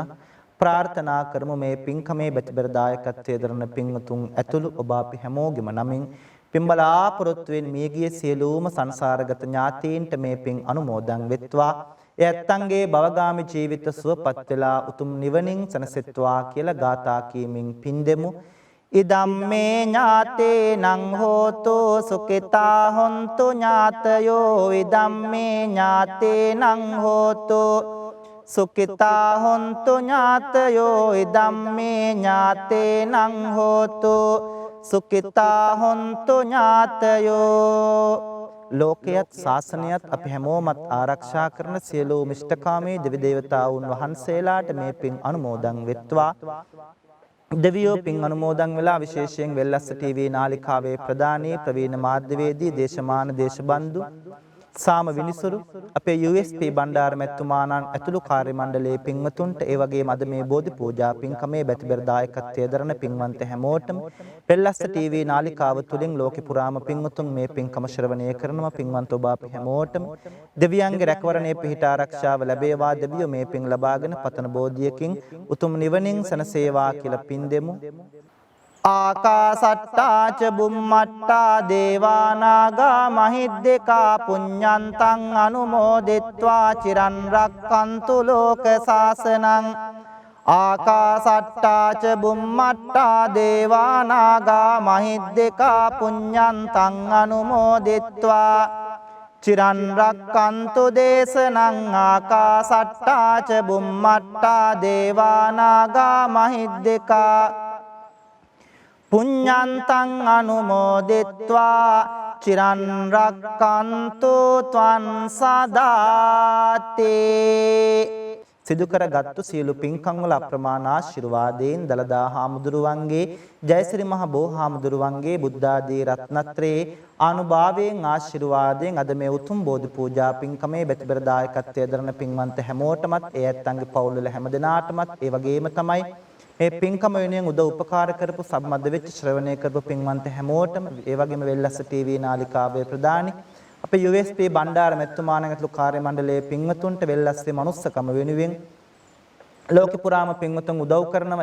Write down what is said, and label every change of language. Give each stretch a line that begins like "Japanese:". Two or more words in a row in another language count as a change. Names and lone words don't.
Sinhala: ප්‍රාර්ථනා කරමු මේ පින්කමේ බැතිබර දායකත්වයේ දරන පින්වතුන් ඇතුළු ඔබ අපි හැමෝගෙම නමින් පින්බලාපොරොත්තුවෙන් මියගිය සියලුම සංසාරගත ඥාතීන්ට මේ පින් අනුමෝදන් වෙත්වා. ඒ ඇත්තන්ගේ භවගාමී ජීවිත සුවපත් වෙලා උතුම් නිවනින් සැනසෙත්වා කියලා ගාථා කීමින් පින් දෙමු.
Pali: ඉදම්මේ ඥාතේනං හෝතු සුඛිතා හොන්තු ඥාතයෝ ඉදම්මේ ඥාතේනං හෝතු සුඛිතා හොන්තු ඥාතයෝ ඉදම්මේ ඥාතේනං හෝතු සුඛිතා හොන්තු ඥාතයෝ
Sinhala: ලෝකයත් ශාසනයත් අපි හැමෝමත් ආරක්ෂා කරන සියලු මිෂ්ඨකාමී දෙවි දේවතාවුන් වහන්සේලාට මේ පින් අනුමෝදන් වෙත්වා. දෙවියෝ පින් අනුමෝදන් වෙලා විශේෂයෙන් වෙල්ලස්ස ටීවී නාලිකාවේ ප්‍රධානී ප්‍රවීණ මාධ්‍යවේදී දේශමාන දේශබන්දු සාම විනිසුරු අපේ USP බණ්ඩාර මැතිතුමාණන් ඇතුළු කාර්ය මණ්ඩලයේ පින්වතුන්ට ඒ වගේම අද මේ බෝධි පූජා පින්කමේ බැතිබර දායකත්වයේ දරන පින්වන්ත හැමෝටම වෙල්ලස්ස ටීවී නාලිකාව තුලින් ලෝකෙ පුරාම පින්වතුන් මේ පින්කම ශ්‍රවණය කරනවා. පින්වන්ත ඔබ අපි හැමෝටම දෙවියන්ගේ රැකවරණය පිහිට ආරක්ෂාව ලැබේවා. දෙවියෝ මේ පින් ලබාගෙන පතන බෝධියකින් උතුම් නිවනින් සැනසේවා කියලා පින් දෙමු.
Pali: ආකාසට්ටා ච බුම්මට්ටා දේවා නාග මහිද්దికා පුඤ්ඤන්තං අනුමෝදිත්වා චිරන් රක්칸තු ලෝක සාසනං ආකාසට්ටා ච බුම්මට්ටා දේවා නාග මහිද්దికා පුඤ්ඤන්තං අනුමෝදිත්වා චිරන් රක්칸තු දේශනං ආකාසට්ටා ච බුම්මට්ටා දේවා නාග මහිද්దికා පුඤ්ඤන්තං අනුමෝදිත්වා චිරන් රක්칸තු ත්වං සදාති
Sinhala: සිදු කරගත්තු සියලු පින්කම් වල අප්‍රමාණ ආශිර්වාදයෙන් දලදා හාමුදුරුවන්ගේ ජයසිරි මහ බෝ හාමුදුරුවන්ගේ බුද්ධාදී රත්නත්‍රයේ ආනුභාවයෙන් ආශිර්වාදයෙන් අද මේ උතුම් බෝධි පූජා පින්කමේ බැතිබර දායකත්වයේ දරන පින්වන්ත හැමෝටමත් ඒ ඇත්තන්ගේ පවුල් වල හැමදෙනාටමත් ඒ වගේම තමයි මේ පින්කම වෙනුවෙන් උදව් උපකාර කරපු සම්බන්ධ වෙච්ච ශ්‍රවණය කරපු පින්වන්ත හැමෝටම ඒ වගේම වෙල්ලස්ස ටීවී නාලිකාවේ ප්‍රධානී අපේ USP බණ්ඩාර මැතිතුමාණන් ඇතුළු කාර්ය මණ්ඩලයේ පින්වතුන්ට වෙල්ලස්සේ මනුස්සකම වෙනුවෙන් ලෝක පුරාම පින්වතුන් උදව් කරනවා.